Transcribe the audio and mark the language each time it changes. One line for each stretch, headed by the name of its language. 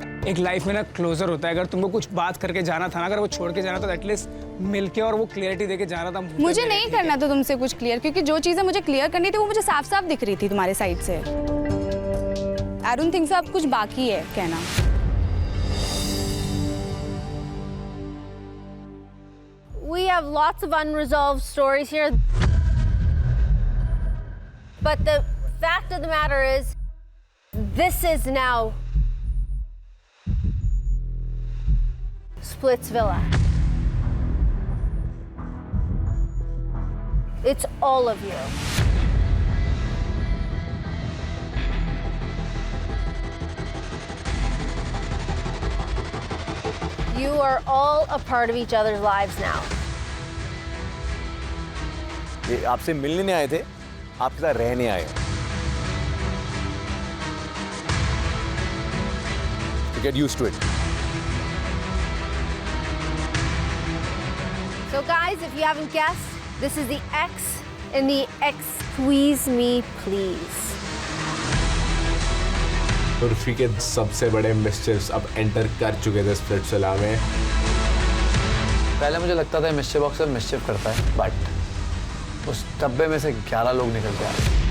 Hindi: एक लाइफ में ना क्लोजर होता है। अगर तुमको कुछ बात करके जाना था ना, अगर वो छोड़ के जाना तो एटलीस्ट मिलके और वो क्लियरिटी देके जाना था। मुझे नहीं करना था तुमसे कुछ क्लियर, क्योंकि जो चीज़ें मुझे क्लियर करनी थी वो मुझे साफ साफ दिख रही थी तुम्हारे साइड से। आई डोंट थिंक सो अब कुछ बाकी है कहना।
English: We have lots of unresolved stories here. But the fact of the matter is, this is now Splitsvilla. It's all of you. You are all a part of each other's lives now.
Hindi: ये आपसे मिलने नहीं आए थे, आपके साथ रहने आए।
English: To get used to it. So guys, if you haven't guessed, this is the X in the X Squeeze Me Please.
Hindi: Urfi के सबसे बड़े मिस्चिव्स अब एंटर कर चुके थे स्प्लिट्सविला में। पहले मुझे लगता था मिस्चिव बॉक्स से मिस्चिव करता है, बट उस डब्बे में से 11 लोग निकल के आए।